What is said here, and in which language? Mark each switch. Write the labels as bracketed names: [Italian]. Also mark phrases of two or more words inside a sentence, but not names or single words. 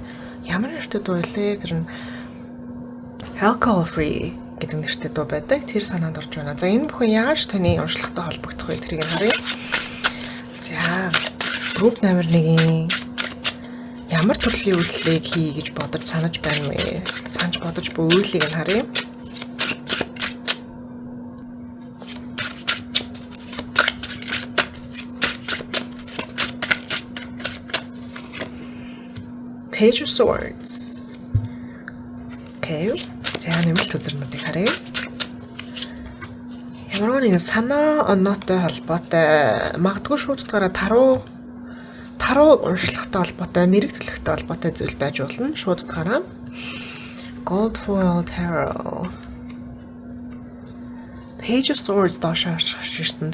[Mongolian] Ямар нэртэй дуу вэ? Тэр нь Alcohol Free гэдэг нэртэй дуу байдаг. Тэр санаанд орж байна. За энэ бүхэн яаж таны уншлагатай холбогдох вэ? Тэрийг харъя. За групп номер 1-ийн ямар төрлийн үйлдэлийг хий гэж бодож санаж байна вэ? Санаж бодож буй үйлийг нь харъя. [English] Page of Swords. Okay. [Mongolian] За нэмэлт үзэрнүүдийг харъя. ямар нэгэн санаа оноотой холбоотой магадгүй шууд утгаараа таруу уншлагатай холбоотой, мэрэг төлөвтэй холбоотой зүйл байж болно. Шууд утгаараа Gold Foil Tarot Page of Swords доош харчихсан.